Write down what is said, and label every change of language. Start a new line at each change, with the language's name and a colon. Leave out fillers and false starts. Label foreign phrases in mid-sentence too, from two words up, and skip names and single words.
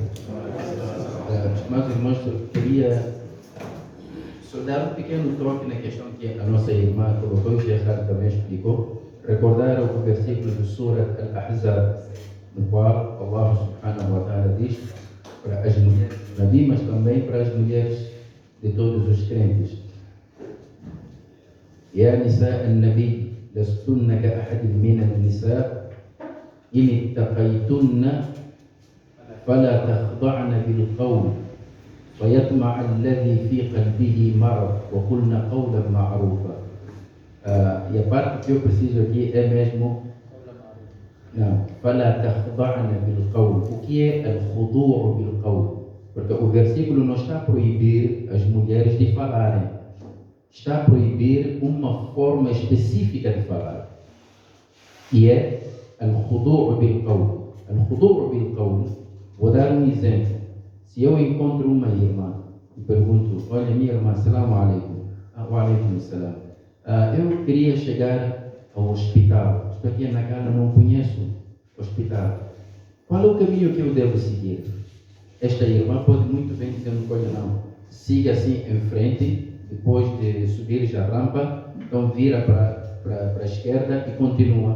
Portuguese: Meus irmãos, eu queria só dar um pequeno toque na questão que a nossa irmã colocou, o Sheikh também explicou. Recordar o versículo do Surah Al-Ahzab, no qual Allah
Arabic: سبحانه وتعالى
Portuguese: diz para as mulheres do Nabi, mas também para as mulheres de todos os crentes.
Arabic: يا نساء النبي لستن كأحد من النساء, إن اتقيتن فلا تخضعن بالقول فيطمع الذي في قلبه مرض وقلن قولا معروفا.
Portuguese: E a parte que eu preciso aqui é mesmo não,
Arabic: فلا تخضعن بالقول.
Portuguese: O que é الخضوع بالقول? Porque o versículo não está a proibir as mulheres de falarem, está a proibir uma forma específica de falar, que é الخضوع بالقول.
Arabic: الخضوع بالقول.
Portuguese: Vou dar um exemplo. Se eu encontro uma irmã e pergunto: olha, minha irmã,
Arabic: السلام عليكم. وعليكم السلام.
Portuguese: Eu queria chegar ao hospital. Estou aqui na Cana, não conheço o hospital. Qual é o caminho que eu devo seguir? Esta irmã pode muito bem dizer: olha, não, siga assim em frente, depois de subir já a rampa, então vira para a esquerda e continua.